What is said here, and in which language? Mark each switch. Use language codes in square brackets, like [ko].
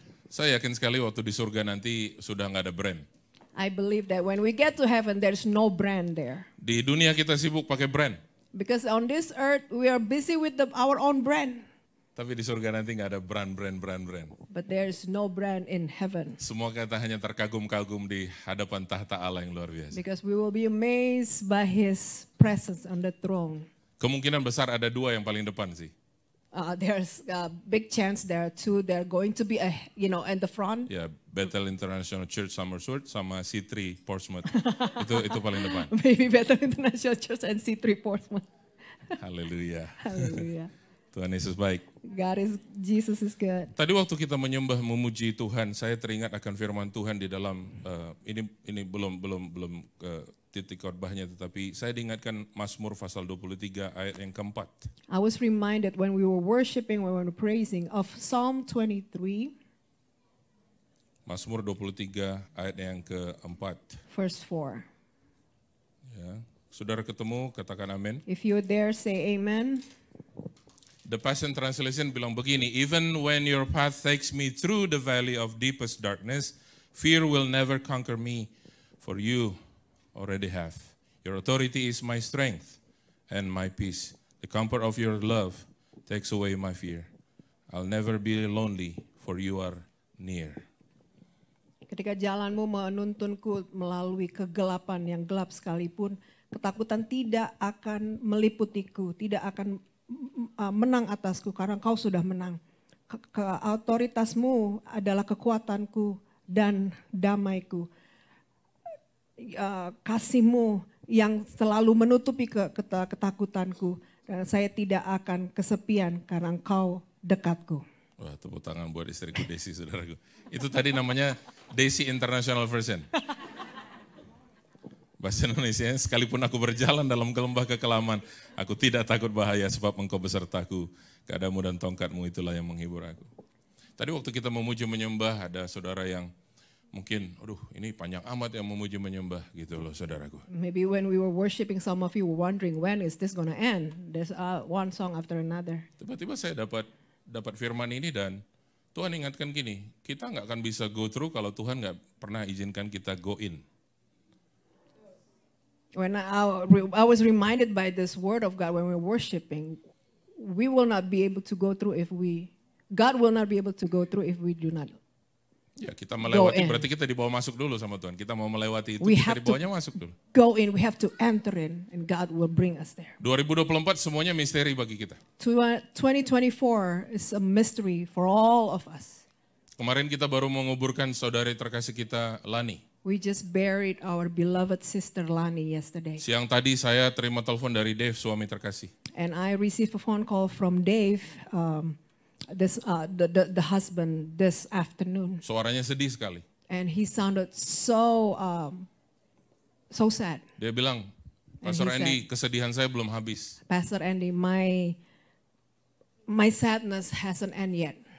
[id] Saya yakin sekali waktu di surga nanti sudah nggak ada brand. [en] I believe that when we get to heaven, there's no brand there. [id] Di dunia kita sibuk pakai brand. [en] Because on this earth, we are busy with our own brand. [id] Tapi di surga nanti nggak ada brand. [en] But there's no brand in heaven. [id] Semua kita hanya terkagum-kagum di hadapan tahta Allah yang luar biasa. [en] Because we will be amazed by His presence on the throne. [id] Kemungkinan besar ada dua yang paling depan sih. [en] There's a big chance there are two. They're going to be, in the front. [id] Ya, Bethel International Church Somerset sama C3 Portsmouth. itu paling depan. [en] Maybe Bethel International Church and C3 Portsmouth. [id] Haleluya. [en] Hallelujah. [id] Tuhan Yesus baik. [en] Jesus is good. [id] Tadi waktu kita menyembah memuji Tuhan, saya teringat akan firman Tuhan di dalam ini belum titik khotbahnya, tetapi saya diingatkan Mazmur pasal 23 ayat yang keempat. [en] I was reminded when we were worshiping, when we were praising of Psalm 23. [id] Mazmur 23 ayat yang keempat. [en] Verse 4. [id] Ya, saudara ketemu, katakan amin. [en] If you're there, say amen. The Passion Translation [id] bilang begini, [en] even when your path takes me through the valley of deepest darkness, fear will never conquer me, for you already have. Your authority is my strength and my peace. The comfort of your love takes away my fear. I'll never be lonely, for you are near. [id] Ketika jalanmu menuntunku melalui kegelapan yang gelap sekalipun, ketakutan tidak akan meliputiku, tidak akan menang atasku karena Kau sudah menang. Otoritasmu adalah kekuatanku dan damaiku. Kasihmu yang selalu menutupi ketakutanku. Dan saya tidak akan kesepian karena Engkau dekatku. Wah, tepuk tangan buat istriku Desi, saudaraku. Itu tadi namanya Desi International Version. Bahasa Indonesia, sekalipun aku berjalan dalam lembah kekelaman, aku tidak takut bahaya sebab Engkau besertaku. Gadamu dan tongkatmu itulah yang menghibur aku. Tadi waktu kita memuji menyembah, ada saudara yang mungkin, aduh ini panjang amat yang memuji menyembah gitu loh saudaraku. [en] Maybe when we were worshiping, some of you were wondering, when is this gonna end? There's one song after another. [id] Tiba-tiba saya dapat firman ini dan Tuhan ingatkan gini, kita nggak akan bisa [en] go through [id] kalau Tuhan nggak pernah izinkan kita [en] go in. When I was reminded by this word of God when we were worshiping, we will not be able to go through God will not be able to go through if we do not. [id] Ya kita melewati, berarti kita dibawa masuk dulu sama Tuhan. Kita mau melewati itu, kita dibawanya masuk dulu. [en] Go in, we have to enter in and God will bring us there. [id] 2024 semuanya misteri bagi kita. [en] 2024 is a mystery for all of us. [id] Kemarin kita baru menguburkan saudari terkasih kita Lani. [en] We just buried our beloved sister Lani yesterday. [id] Siang tadi saya terima telepon dari Dave, suami terkasih. [en] And I received a phone call from Dave, the husband, this afternoon. [id] Suaranya sedih sekali. [en] And he sounded so sad. [id] Dia bilang, Pastor Andy, kesedihan saya belum habis. [en] Pastor Andy, my sadness hasn't ended yet.